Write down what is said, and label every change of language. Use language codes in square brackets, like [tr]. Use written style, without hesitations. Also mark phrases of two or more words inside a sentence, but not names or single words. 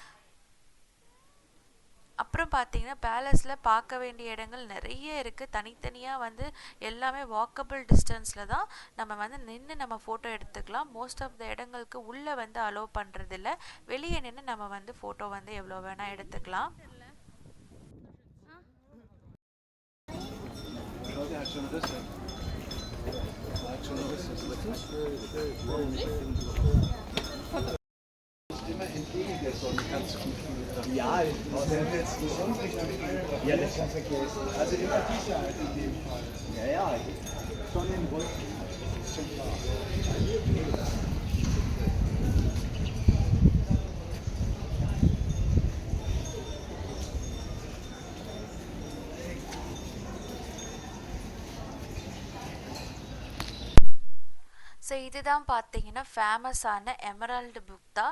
[ta] அப்புறம் பார்த்தீங்கன்னா பேலஸில் பார்க்க வேண்டிய இடங்கள் நிறைய இருக்குது. தனித்தனியாக வந்து எல்லாமே [en] walkable distance [ta] தான் நம்ம வந்து நின்று நம்ம ஃபோட்டோ எடுத்துக்கலாம். [en] most of the [ta] இடங்களுக்கு உள்ளே வந்து அலோவ் பண்ணுறதில்ல. வெளியே நின்று நம்ம வந்து ஃபோட்டோ வந்து எவ்வளோ வேணால் எடுத்துக்கலாம். [de] Immer entgegen der Sonne kannst du gut fotografieren. Ja, das ist jetzt die Sonnenrichtung. Ja, das kannst du vergessen. Also immer die Seite in dem Fall. Ja, ja, Sonnenrücken ist schon klar. [ta] ஸோ இதுதான் பார்த்தீங்கன்னா ஃபேமஸான எமரால்டு புக் தான்.